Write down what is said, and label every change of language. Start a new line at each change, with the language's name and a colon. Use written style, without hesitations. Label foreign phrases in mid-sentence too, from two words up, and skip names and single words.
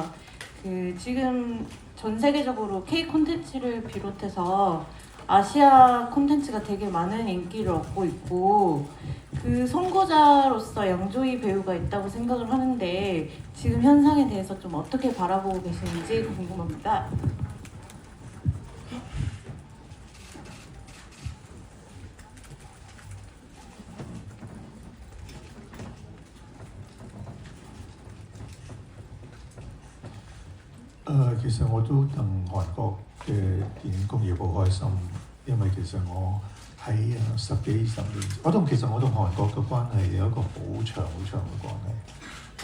Korean: 지금 전 세계적으로 K 콘텐츠를 비롯해서 아시아 콘텐츠가 되게 많은 인기를 얻고 있고 그 선구자로서 양조희 배우가 있다고 생각을 하는데 지금 현상에 대해서 좀 어떻게 바라보고 계시는지 궁금합니다.
Cantonese: 其實我都戥韓國嘅電影工業好開心，因為其實我喺10幾20年，其實我同韓國嘅關係有一個好長好長嘅關係。